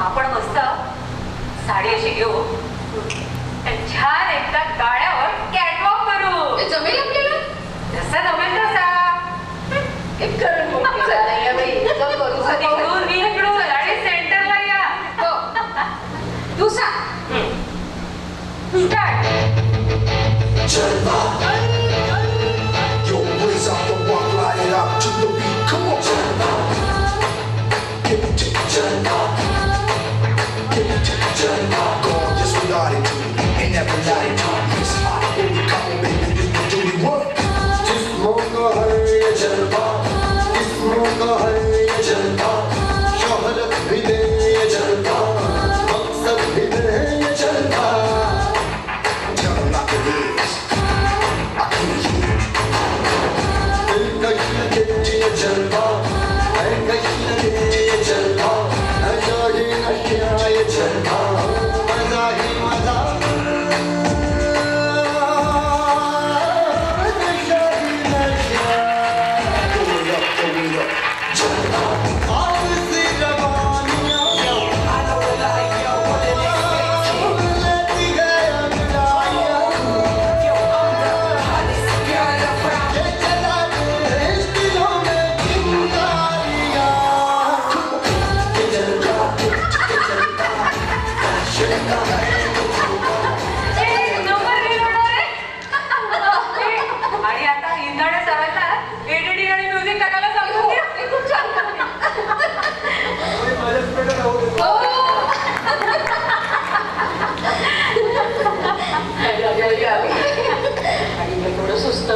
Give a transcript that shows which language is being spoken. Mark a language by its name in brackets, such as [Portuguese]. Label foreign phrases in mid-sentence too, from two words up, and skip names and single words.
[Marathi] आपण मस्त साडी अशी घेऊ छान एकदा गाड्यावर कॅटवॉक करू. ते जमेल आपल्याला? जसा जमेल तसा. एक करून बघ. नाही बाई, इतकं करू तिकडून शकतो. मी इकडून आणि सेंटरला या. हो तू सांग. स्टार्ट. [English] Jalva. Yo, raise up the walk, light it up to the beat. Come on, Jalva. Give it to Jalva. Give it to Jalva. Gorgeous with attitude and every latitude. It's hot, baby, come on, baby, do the dirty work. [Hindi] जिस्मों का है ये जलवा, जिस्मों का है ये जलवा, शोहरत भी दे ये जलवा, मकसद भी दे ये जलवा. [English] Tell them like it is. I can't hear. [Hindi] दिल कहीं लगे ये जलवा, है कहीं लगे ये जलवा, नशा ही नशा ये जलवा, मजा ही मजा. नशा ही नशा. [English] Going up, going up. [Hindi] जलवा. आग सी जवानियाँ. [English] I know it like yo, what it is. [Hindi] लेती गए अंगड़ाइयाँ. ये चला दे इस दिलों में चिंगारियाँ. ये जलवा, ये जलवा. शर्मा है [Marathi] नंबर लिहिणार आहे. आणि आता इंदाडे सरांना एडिटिंग आणि म्युझिक टाकायला सांगू द्या. हे खूप छान करते. हो. आणि मी थोडं सुस्त.